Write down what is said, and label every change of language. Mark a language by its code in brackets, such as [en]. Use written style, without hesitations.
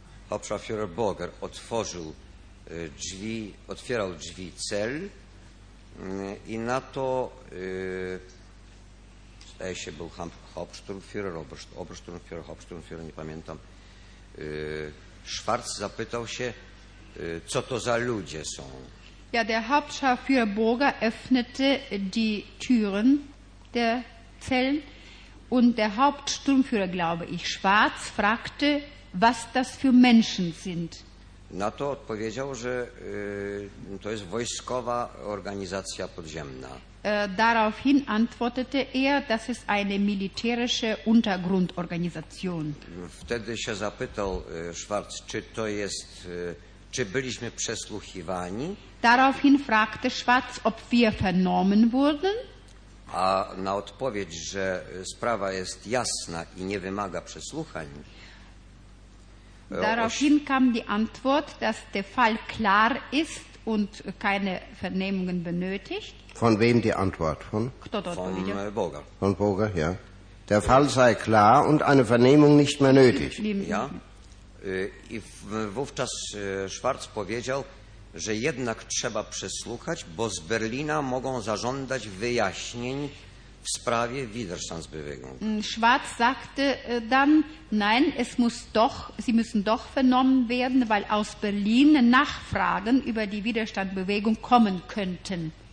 [pl] Hauptschafführer Boger otworzył drzwi, otwierał drzwi cel i na to zdaje się był Hauptsturmführer, Obersturmführer, Hauptsturmführer, nie pamiętam. Schwarz zapytał się, co to za ludzie są. [de] Ja, der Hauptschafführer Boger öffnete die Türen der Zellen und der Hauptsturmführer, glaube ich, Schwarz, fragte, was das für Menschen sind. [pl] Na to odpowiedział, że to jest wojskowa organizacja podziemna. [de] Daraufhin antwortete er, das ist eine militärische Untergrundorganisation. [pl] Wtedy się zapytał Schwarz, czy to jest, czy byliśmy przesłuchiwani. [de] Daraufhin fragte Schwarz, ob wir vernommen wurden. [pl] A na odpowiedź, że sprawa jest jasna i nie wymaga przesłuchań, [de] daraufhin kam die Antwort, dass der Fall klar ist und keine Vernehmungen benötigt. Von wem die Antwort? Von? Von Boger. Von Boger, ja. Der Fall sei klar und eine Vernehmung nicht mehr nötig. Ja. [pl] I wówczas Schwarz powiedział, że jednak trzeba przesłuchać, bo z Berlina mogą zażądać wyjaśnień w sprawie Widerstandsbewegung. [de] Schwarz sagte dann, nein, es muss doch, sie müssen doch vernommen werden, weil aus Berlin Nachfragen über die Widerstandsbewegung kommen könnten.